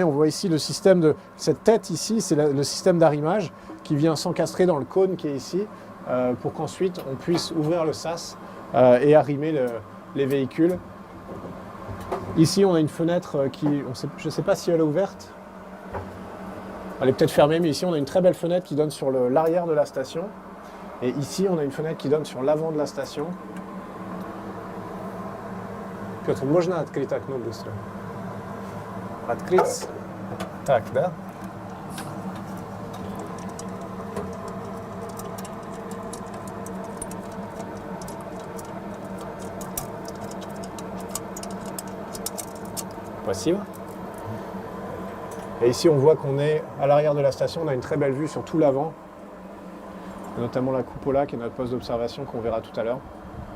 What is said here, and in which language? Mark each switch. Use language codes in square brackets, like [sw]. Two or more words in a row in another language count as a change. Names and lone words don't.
[fr] On voit ici le système de cette tête ici, c'est le système d'arrimage qui vient s'encastrer dans le cône qui est ici pour qu'ensuite on puisse ouvrir le sas et arrimer les véhicules. Ici on a une fenêtre je ne sais pas si elle est ouverte, elle est peut-être fermée, mais ici on a une très belle fenêtre qui donne sur l'arrière de la station. Et ici on a une fenêtre qui donne sur l'avant de la station. [ru] Петр, можно открыть окно быстро? Открыть. Так, да? Спасибо. [fr] Et ici, on voit qu'on est à l'arrière de la station. On a une très belle vue sur tout l'avant, notamment la cupola qui est notre poste d'observation qu'on verra tout à l'heure.